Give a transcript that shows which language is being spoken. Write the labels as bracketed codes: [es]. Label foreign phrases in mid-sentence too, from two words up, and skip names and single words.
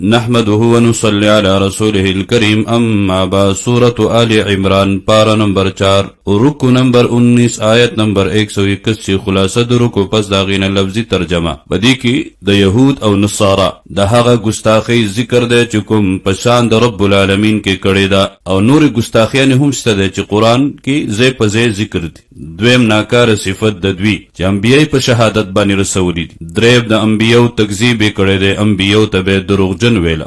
[ar] نحمده ونصلي على رسوله الكريم اما بعد [ps] سورة آل عمران پارا نمبر 4 رکو نمبر 19 آیت نمبر 181 خلاصه د رکو پس داغینه لفظی ترجمه بدی کی د یهود او نصارا د هغه ګستاخی ذکر دی چې کوم پشان د [ar] رب العالمین [ps] کې کړی دا او نور ګستاخیان هم شته دی چې قران کې زی په زی ذکر دي. دویم ناکار صفت د دوی چې انبیای په شهادت باندې رسولي دي. دریم د انبیو تکذیب کړی دی، انبیو ته به دروغجن ویلا.